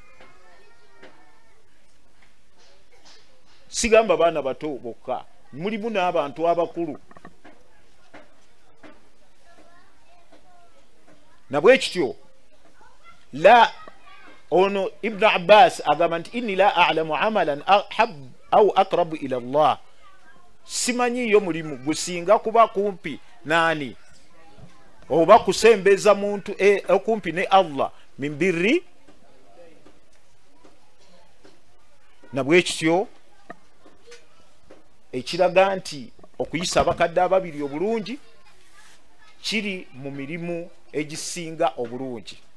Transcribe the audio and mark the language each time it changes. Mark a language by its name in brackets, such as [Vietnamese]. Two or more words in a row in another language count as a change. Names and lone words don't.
[Ganda] Sigamba baana bato bokka, mulimu n'abantu abakulu. Nabwe kityo la ono Ibn Abbas agamba nti [Arabic] inni la a'lamu amalan ahab au akrabu ila Allah, [Ganda] simanyiyo mulimu gusinga kuba kumpi nani oba kusembeza muntu okumpi ne Allah [Arabic] min birri. [Ganda] Nabwe kityo ekiraga nti okuyisa abakadde ababiri obulungi kiri mu mirimu egisinga obulungi.